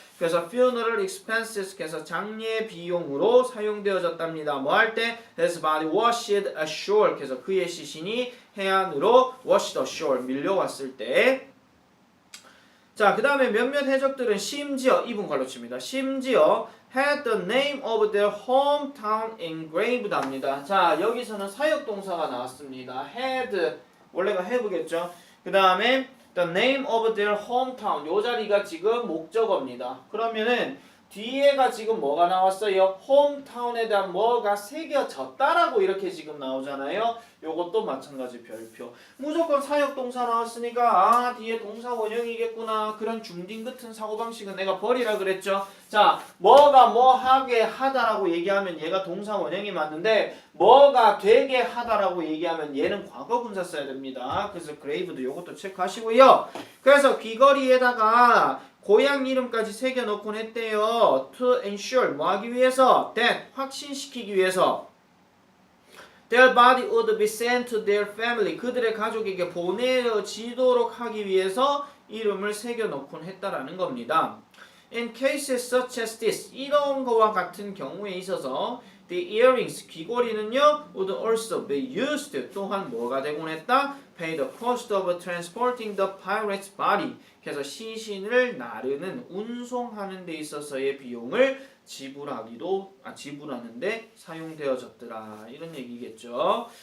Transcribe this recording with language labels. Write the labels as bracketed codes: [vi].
[ko] 그래서 funeral expenses 그래서 장례 비용으로 사용되어졌답니다. 뭐 할 때? [en] His body washed ashore [ko] 그래서 그의 시신이 해안으로 washed ashore 밀려왔을 때 자, 그 다음에 몇몇 해적들은 심지어 이분 갈로 칩니다. [en] 심지어 had the name of their hometown engraved 합니다. [ko] 자, 여기서는 사역동사가 나왔습니다. had 원래가 have겠죠. 그 다음에 the name of their hometown 요 자리가 지금 목적어입니다. 그러면은 뒤에가 지금 뭐가 나왔어요? 홈타운에 대한 뭐가 새겨졌다라고 이렇게 지금 나오잖아요. 요것도 마찬가지 별표. 무조건 사역동사 나왔으니까 뒤에 동사 원형이겠구나. 그런 중딩 같은 사고방식은 내가 버리라 그랬죠. 자, 뭐가 뭐 하게 하다라고 얘기하면 얘가 동사 원형이 맞는데 뭐가 되게 하다라고 얘기하면 얘는 과거분사 써야 됩니다. 그래서 그레이브도 요것도 체크하시고요. 그래서 귀걸이에다가 고향 이름까지 새겨놓곤 했대요. [en] To ensure [ko] 뭐 하기 위해서? That 확신시키기 위해서 [en] Their body would be sent to their family [ko] 그들의 가족에게 보내지도록 하기 위해서 이름을 새겨놓곤 했다라는 겁니다. [en] In cases such as this [ko] 이런 거와 같은 경우에 있어서 The earrings 귀걸이는요 [en] would also be used [ko] 또한 뭐가 되곤 했다? [en] Pay the cost of transporting the pirate's body [ko] 그래서 시신을 나르는 운송하는 데 있어서의 비용을 지불하는데 사용되어졌더라 이런 얘기겠죠.